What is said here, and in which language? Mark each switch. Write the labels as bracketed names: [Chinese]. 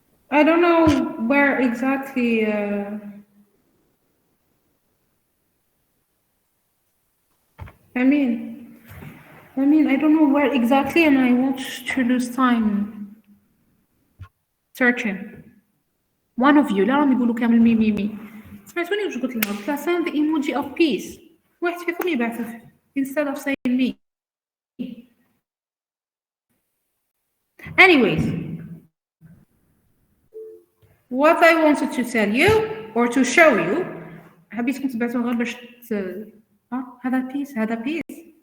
[English] I don't know where exactly. I mean, I don't know where exactly, and I want to lose time searching. One of you [Arabic] لا راهم يقولوا كامل مي مي مي. سمعتوني واش قلت لهم؟ قلت لها [English] send the emoji of peace. [Arabic] واحد فيكم يبعث [English] instead of saying me. Anyways, what I wanted to tell you or to show you, [Arabic] حبيتكم تبعثوا غير باش هذا [English] peace هذا peace.